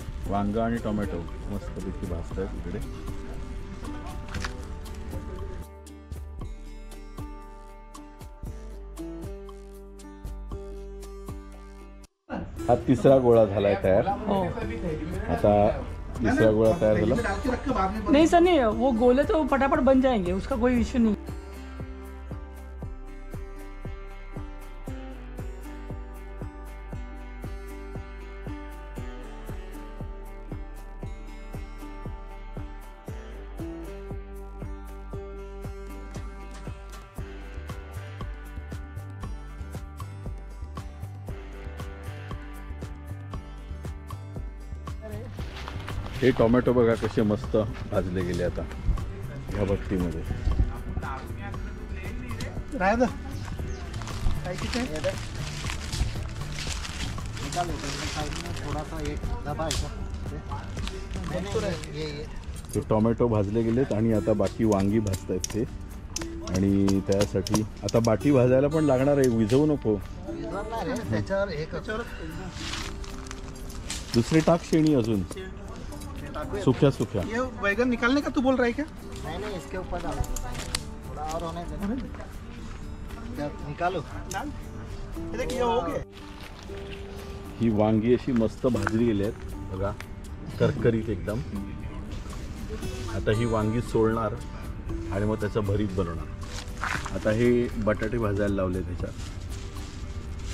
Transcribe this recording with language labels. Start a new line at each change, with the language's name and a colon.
Marathi: वांगा आणि टोमॅटो मस्तपैकी भाजत आहेत इकडे. हा तिसरा गोळा झालाय तयार. आता तीसरा गोळा तयार झाला.
Hindi: नहीं सर नहीं, वो गोले तो फटाफट बन जाएंगे, उसका कोई इश्यू नहीं.
Marathi: हे टोमॅटो बघा कसे मस्त भाजले गेले आता ह्या भट्टीमध्ये. ते टोमॅटो भाजले गेलेत आणि आता बाकी वांगी भाजतायत ते. आणि त्यासाठी आता बाटी भाजायला पण लागणार आहे, विझवू नको. दुसरी टाक शेणी अजून सूख्या सूख्या.
Hindi: ये बैगन निकालने का तू बोल रहा है क्या? नहीं इसके ऊपर डालो, थोड़ा और होने दे. निकालो. ये देखिए हो गया.
Marathi: ही वांगी अशी मस्त भाजली गेली आहेत बघा, करकरीत एकदम. आता ही वांगी सोलणार आणि मग त्याचं भरीत बनवणार. आता हे बटाटे भाजायला लावले त्याच्यात.